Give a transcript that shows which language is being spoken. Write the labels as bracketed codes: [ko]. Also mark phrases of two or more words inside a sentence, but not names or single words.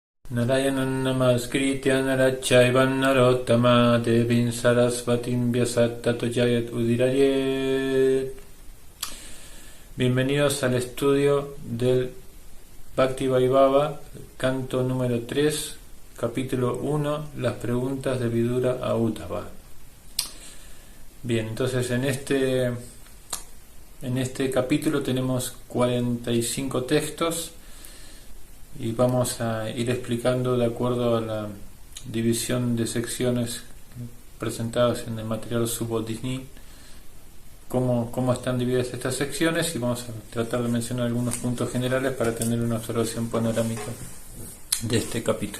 [sa] Narayanan namaskritya narachaivan narottama devim sarasvatim vyasat tato jayat udirayet. [es] Bienvenidos al estudio del Bhakti Vaibhava, canto número 3, capítulo 1, las preguntas de Vidura a Uddhava. Bien, entonces en este capítulo tenemos 45 textos y vamos a ir explicando de acuerdo a la división de secciones presentadas en el material Subodhini cómo están divididas estas secciones, y vamos a tratar de mencionar algunos puntos generales para tener una observación panorámica de este capítulo.